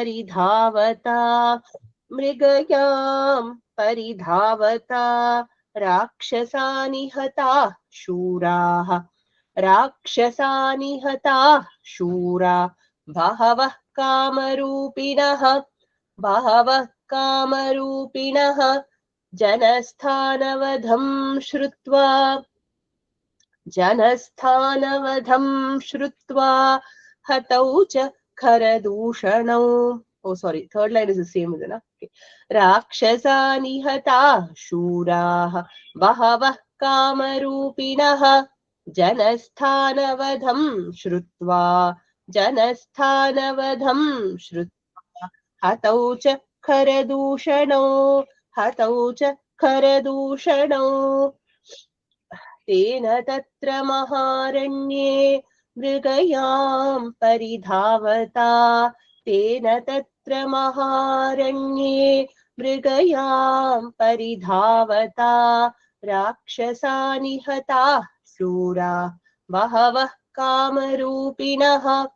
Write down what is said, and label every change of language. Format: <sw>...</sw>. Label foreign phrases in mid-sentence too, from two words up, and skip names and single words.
<sa>परिधावता राक्षसानि हताः शूरा बहवः कामरूपिणः जनस्थानवधं श्रुत्वा हतौ च खरदूषणौ.</sa> <en>Oh, sorry. Third line is the same, isn't it? Okay.</en> <sa>राक्षसानि हताः शूरा बहवः कामरूपिणः जनस्थानवधं श्रुत्वा हतौ च खरदूषणौ. तेन तत्र महारण्ये मृगयां परिधावता राक्षसानि हताः शूरा बहवः कामरूपिणः</sa>